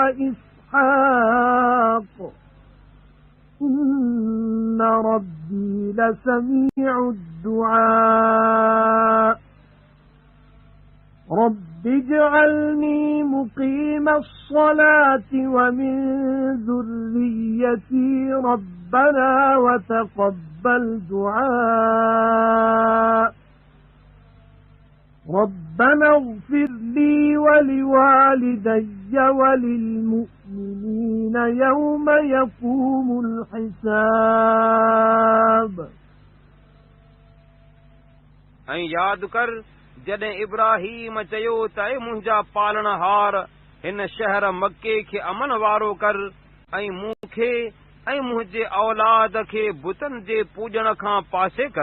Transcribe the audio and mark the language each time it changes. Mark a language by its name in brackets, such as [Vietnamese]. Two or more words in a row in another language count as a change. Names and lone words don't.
[Arabic] وإسحاق إن ربي لسميع الدعاء رب اجعلني مقيم الصلاة ومن ذريتي ربنا وتقبل دعاء ربنا اغفر لي ولوالدي وللمؤمنين الْمُؤْمِنِينَ يَوْمَ يَقُومُ الْحِسَابُ [Sindhi] ऐं यादि कर जॾहिं इब्राहीम चयो त ऐ मुंहिंजा पालणहार हिन शहर मके खे अमन वारो कर ऐं मूंखे ऐं मुंहिंजे औलाद खे बुतनि जे पूॼण खां पासे कर।